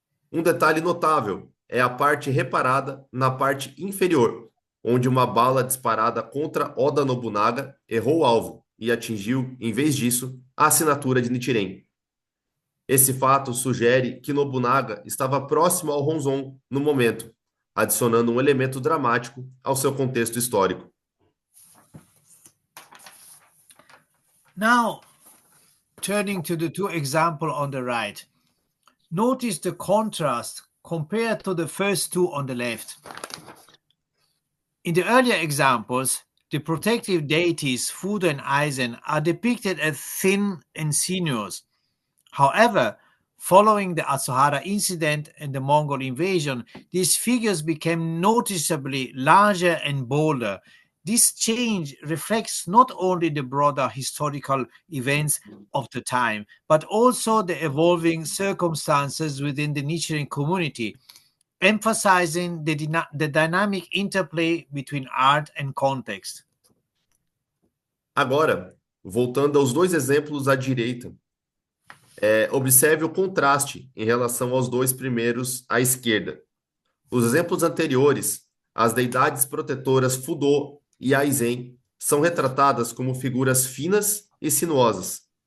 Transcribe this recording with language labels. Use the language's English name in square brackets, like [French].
[Portuguese] Um detalhe notável é a parte reparada na parte inferior, onde uma bala disparada contra Oda Nobunaga errou o alvo e atingiu, em vez disso, a assinatura de Nichiren. Esse fato sugere que Nobunaga estava próximo ao Honzon no momento, adicionando um elemento dramático ao seu contexto histórico. [English] Now, turning to the 2 examples on the right, notice the contrast compared to the first 2 on the left. In the earlier examples, the protective deities Fudo and Aizen are depicted as thin and sinuous. However, following the Atsuhara incident and the Mongol invasion, these figures became noticeably larger and bolder. This change reflects not only the broader historical events of the time, but also the evolving circumstances within the Nichiren community, emphasizing the dynamic interplay between art and context. [Portuguese] Agora, voltando aos 2 exemplos à direita, Observe o contraste em relação aos dois primeiros à esquerda. Os exemplos anteriores, as deidades protetoras Fudô e Aizen, são retratadas como figuras finas e sinuosas.